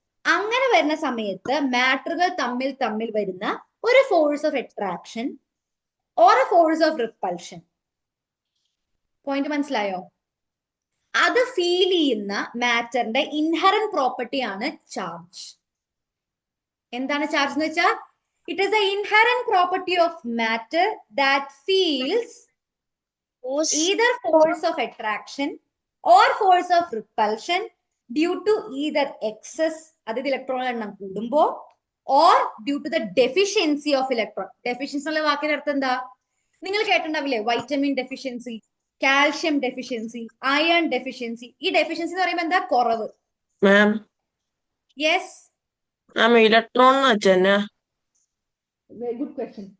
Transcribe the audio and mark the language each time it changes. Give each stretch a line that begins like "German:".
Malayalam: അങ്ങനെ വരുന്ന സമയത്ത് മാറ്ററുകൾ തമ്മിൽ വരുന്ന ഒരു
English: Force of attraction or a force of repulsion.
Malayalam: Point മനസ്സിലായോ? അത് ഫീൽ ചെയ്യുന്ന മാറ്ററിന്റെ ഇൻഹെറന്റ് പ്രോപ്പർട്ടി ആണ് ചാർജ്. എന്താണ് ചാർജ് എന്ന് വെച്ചാൽ?
English: It is the inherent property of matter that feels either force of attraction or force of repulsion due to either excess,
Malayalam: അതായത് electron എണ്ണം കൂടുമ്പോ,
English: or due to the deficiency of electron.
Malayalam: Deficiency എന്നുള്ള വാക്കിന്റെ അർത്ഥം എന്താ? നിങ്ങൾ കേട്ടിട്ടുണ്ടാവില്ലേ? Vitamin deficiency, calcium deficiency, iron deficiency. ഈ deficiency എന്ന് പറയുമ്പോൾ എന്താ? കുറവ്. യെസ്, ഇലക്ട്രോൺ എന്ന് വെച്ചാ
English: Very good question.